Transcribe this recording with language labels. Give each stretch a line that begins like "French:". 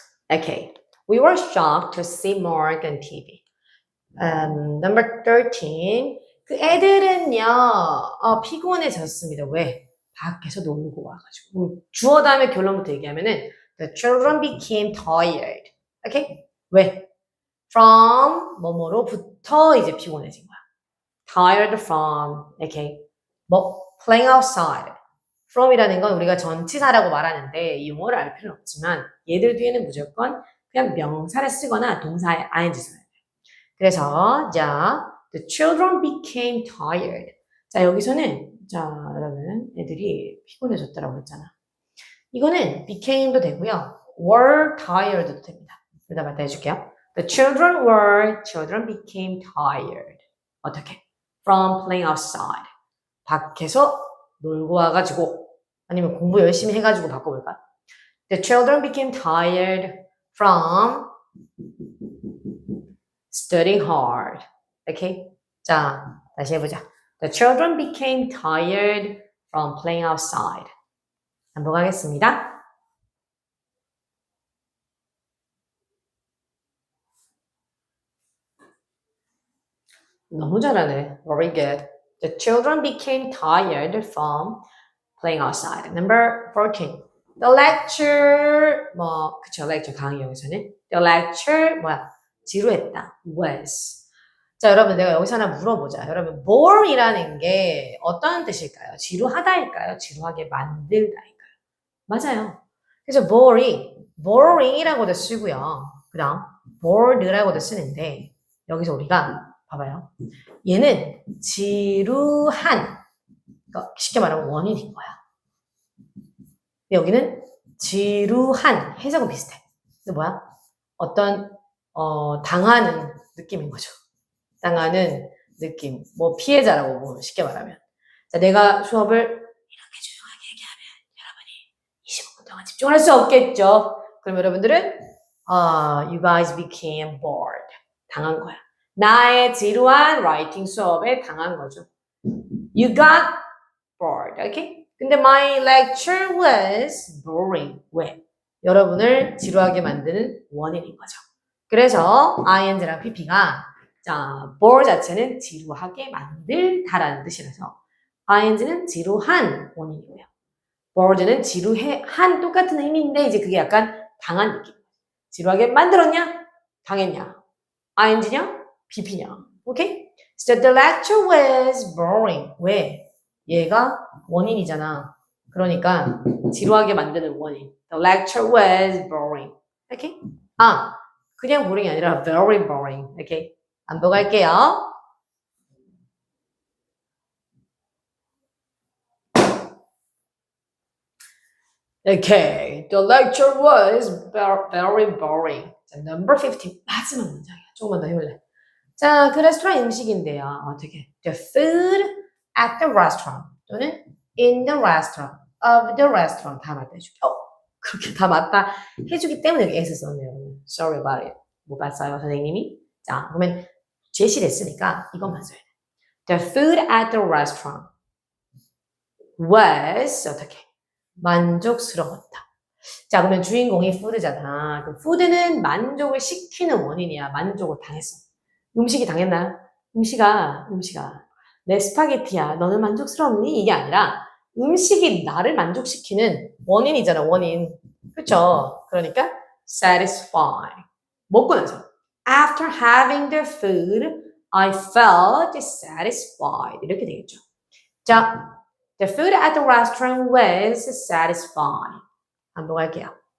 English: Okay. We were shocked to see Mark on TV. Number 13.
Korean: 그 애들은요, 피곤해졌습니다. 왜? 밖에서 놀고 와가지고. 주어 다음에 결론부터 얘기하면은
English: The children became tired. Okay?
Korean: 왜? From 뭐뭐로부터 이제 피곤해진 거야.
English: Tired from. Okay? 뭐 playing outside.
Korean: from이라는 건 우리가 전치사라고 말하는데 이 용어를 알 필요는 없지만 얘들 뒤에는 무조건 그냥 명사를 쓰거나 동사의 ing 써야 돼요. 그래서 자,
English: the children became tired.
Korean: 자, 여기서는 자, 여러분 애들이 피곤해졌다라고 했잖아. 이거는 became도 되고요. were tired도 됩니다. 여기다 갖다 해줄게요.
English: The children became tired.
Korean: 어떻게?
English: From playing outside.
Korean: 밖에서 놀고 와가지고 아니면 공부 열심히 해가지고 바꿔볼까?
English: The children became tired from studying hard.
Korean: Okay? 자, 다시 해보자.
English: The children became tired from playing outside.
Korean: 반복하겠습니다. 너무 잘하네.
English: Very good. The children became tired from playing outside. Number 14. The lecture,
Korean: 그쵸,
English: lecture
Korean: 강의용에서는.
English: The lecture,
Korean: 지루했다.
English: Was.
Korean: 자, 여러분, 내가 여기서 하나 물어보자. 여러분, bore이라는 게 어떤 뜻일까요? 지루하다일까요? 지루하게 만들다일까요? 맞아요. 그래서 boring이라고도 쓰고요. 그 다음, bored라고도 쓰는데, 여기서 우리가, 봐봐요. 얘는 지루한, 그러니까 쉽게 말하면 원인인 거야. 여기는 지루한 해석은 비슷해. 근데 뭐야? 어떤 당하는 느낌인 거죠. 당하는 느낌. 뭐 피해자라고 보면 쉽게 말하면. 자, 내가 수업을 이렇게 조용하게 얘기하면 여러분이 25분 동안 집중할 수 없겠죠. 그럼 여러분들은
English: you guys became bored.
Korean: 당한 거야. 나의 지루한 라이팅 수업에 당한 거죠.
English: You got bored. Okay?
Korean: 근데
English: my lecture was boring.
Korean: 왜? 여러분을 지루하게 만드는 원인인 거죠. 그래서 ing랑 pp가 자, bore 자체는 지루하게 만들다라는 뜻이라서 ing는 지루한 원인이고요. bored는 지루한 똑같은 의미인데 이제 그게 약간 당한 느낌. 지루하게 만들었냐? 당했냐? ing냐? pp냐? 오케이?
English: So the lecture was boring.
Korean: 왜? 얘가 원인이잖아. 그러니까 지루하게 만드는 원인.
English: The lecture was boring. 오케이? 그냥 boring이 아니라 very boring.
Korean: 오케이? 반복할게요.
English: Okay, the lecture was very boring.
Korean: 자, number 15. 마지막 문장이야. 조금만 더 해볼래. 자, 그 레스토랑 음식인데요. 어떻게?
English: The food at the restaurant 또는 in the restaurant, of the restaurant
Korean: 다 맞다 해줄게. 그렇게 다 맞다 해주기 때문에 여기 S를 썼네요.
English: Sorry about it.
Korean: 못 봤어요, 선생님이? 자, 그러면 제시를 했으니까 이것만 써야 돼.
English: The food at the restaurant was
Korean: 어떻게? 만족스러웠다. 자, 그러면 주인공이 푸드잖아. 그 푸드는 만족을 시키는 원인이야. 만족을 당했어. 음식이 당했나요? 음식아, 내 스파게티야. 너는 만족스럽니? 이게 아니라 음식이 나를 만족시키는 원인이잖아, 원인. 그쵸? 그러니까 satisfy. 먹고 나서
English: after having the food, I felt satisfied.
Korean: 이렇게 되겠죠.
English: 자, the food at the restaurant was satisfying.
Korean: 반복할게요.